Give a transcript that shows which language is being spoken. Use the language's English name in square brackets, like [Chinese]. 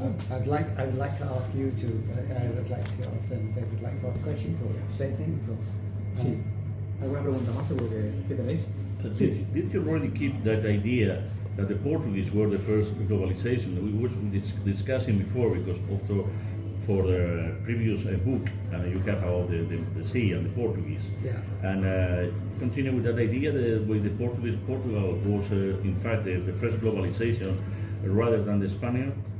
[English] I would like to ask you to. I would like to ask them if they would like to ask questions or say things. Or, [Spanish] Sí, ¿Alguna pregunta más seguro que tenéis? [English] Did you already keep that idea that the Portuguese were the first globalization? We were discussing before because for the previous book you have about the sea and the Portuguese. Yeah. And continue with that idea that with the Portuguese, Portugal was in fact the first globalization rather than the Spaniard?